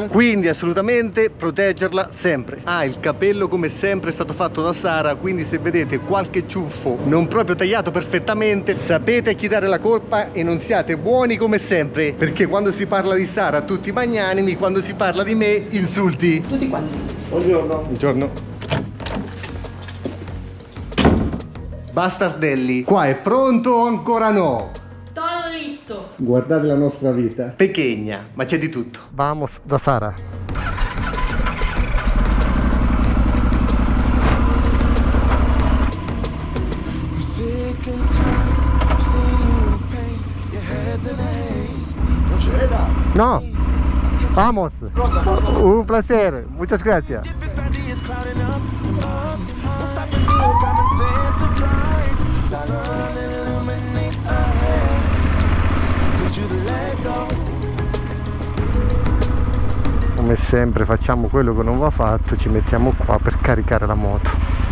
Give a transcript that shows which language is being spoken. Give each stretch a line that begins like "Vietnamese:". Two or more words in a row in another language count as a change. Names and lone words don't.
Italian: quindi assolutamente proteggerla sempre. Il capello come sempre è stato fatto da Sara, quindi se vedete qualche ciuffo non proprio tagliato perfettamente, sapete a chi dare la colpa e non siate buoni come sempre, perché quando si parla di Sara tutti magnanimi, quando si parla di me insulti. Tutti quanti. Buongiorno. Buongiorno. Bastardelli, qua è pronto o ancora no?
Spanish: Todo listo.
Italian: guardate la nostra vita. Pequeña, ma c'è di tutto.
Spanish: Vamos da Sara. No, vamos. Un placer, muchas gracias.
Italian: Come sempre facciamo quello che non va fatto, ci mettiamo qua per caricare la moto.